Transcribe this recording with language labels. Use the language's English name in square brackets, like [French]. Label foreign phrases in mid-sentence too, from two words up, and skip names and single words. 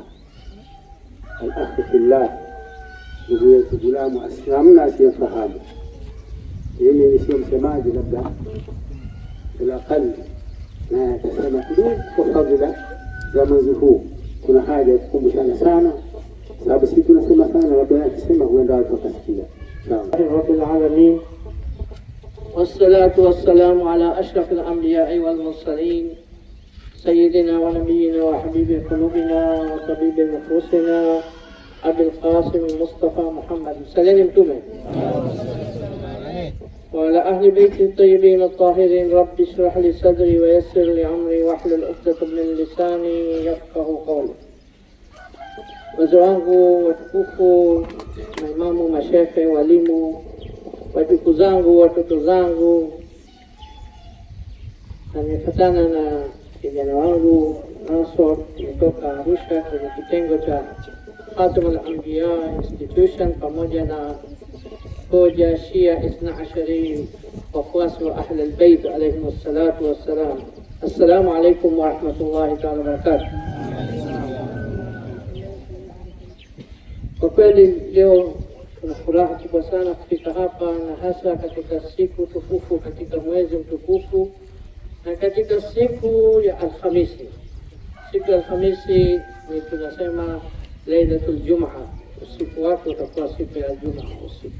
[Arabic] الأخ في الله, [Swahili] ndugu yetu Gulamu Aslamna asiyefahamu. Mimi ni sio msemaji labda bila qalbi, na atasema kidogo kwa fadhila za mwezi huu. Kuna haja ya kukumbushana sana, sababu sisi tunasema sana, labda akisema huenda watu wakasikia. [Arabic] رب العالمين والصلاة والسلام على أشرف الأنبياء والمرسلين سيدنا ونبينا وحبيب قلوبنا وطبيب نفوسنا Abul Qasim Mustafa Muhammad صلى الله mtume وعلى أهل بيت الطيبين الطاهرين. رب اشرح لي صدري ويسر لي أمري واحلل عقدة من لساني يفقهوا قولي. [Swahili] Wazee wangu watukufu, maimamu, mashehe, walimu, wajukuu zangu, watoto zangu, na nimefuatana na kijana wangu Nasor kutoka Arusha kwenye kitengo cha Khatamul Anbiya Institution pamoja na hoja Shia Isna Ashari wafuasi wa Ahl al-Bayt [Arabic] عليهم الصلاة والسلام. السلام عليكم ورحمة الله تعالى وبركاته. [Swahili] Kwa kweli leo tuna furaha kubwa sana kufika hapa, na hasa katika siku tukufu, katika mwezi mtukufu, na katika siku ya Alhamisi. Siku ya Alhamisi ni tunasema [Arabic] ليلة الجمعة, [Swahili] usiku wake utakuwa siku ya Jum'a usiku.